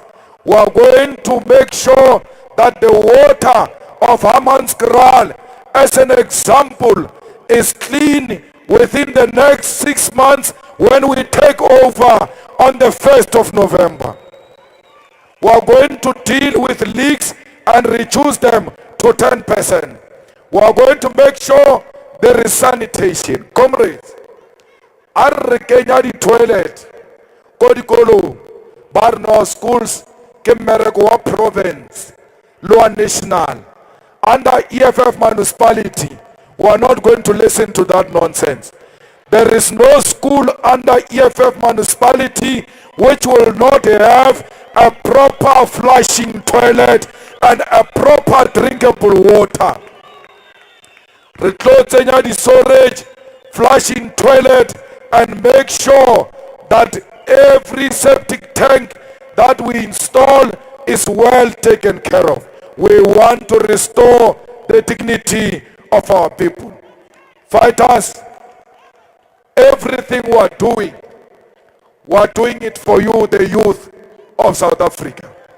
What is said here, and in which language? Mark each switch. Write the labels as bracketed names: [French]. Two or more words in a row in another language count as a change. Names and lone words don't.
[English] We are going to make sure that the water of Hammanskraal, as an example, is clean within the next 6 months when we take over on the 1st of November. We are going to deal with leaks and reduce them to 10%. We are going to make sure there is sanitation. [Northern Sotho] Comrades, a re kenya di-toilet ko dikolong ba re [English] no schools [Northern Sotho] ke mmereko wa province le wa national. [English] Under EFF municipality, we are not going to listen to that nonsense. There is no school under EFF municipality which will not have a proper flushing toilet and a proper drinkable water. [Northern Sotho] Re tlo tsenya di storage, [English] flushing toilet, and make sure that every septic tank that we install is well taken care of. We want to restore the dignity of our people. Fighters, everything we're doing it for you, the youth of South Africa.